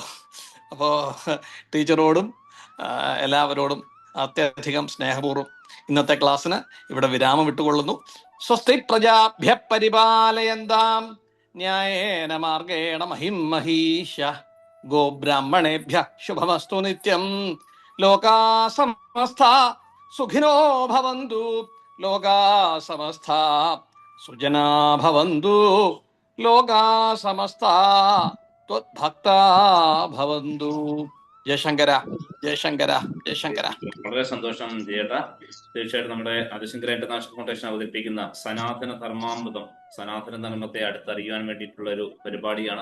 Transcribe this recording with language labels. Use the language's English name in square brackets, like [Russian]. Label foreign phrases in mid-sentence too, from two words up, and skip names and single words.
[Malayalam] അപ്പോ ടീച്ചറോടും എല്ലാവരോടും അത്യധികം സ്നേഹപൂർവ്വം ഇന്നത്തെ ക്ലാസ്സിന് ഇവിടെ വിരാമം വിട്ടുകൊള്ളുന്നു. [Sanskrit] സ്വസ്തി പ്രജാഭ്യ പരിപാലയന്താം ന്യായേന മാർഗേണ മഹിം മഹീശ ഗോബ്രാഹ്മണേഭ്യ ശുഭമസ്തു നിത്യം. ലോകാ സമസ്താ സുഖിനോ ഭവന്തു. ലോകാ സമസ്താ സുജനാ ഭവന്തു. ലോകാ സമസ്താ ത്വദ്ഭക്താ ഭവന്തു. ജയശങ്കര, ജയശങ്കര, ജയശങ്കര. [Malayalam] വളരെ സന്തോഷം ചേട്ടാ. തീർച്ചയായിട്ടും നമ്മുടെ ആദിശങ്കര ഇന്റർനാഷണൽ ഫൗണ്ടേഷൻ അവതരിപ്പിക്കുന്ന സനാതന ധർമാമൃതം, സനാതന ധർമ്മത്തെ അടുത്തറിയാൻ വേണ്ടിയിട്ടുള്ള ഒരു പരിപാടിയാണ്.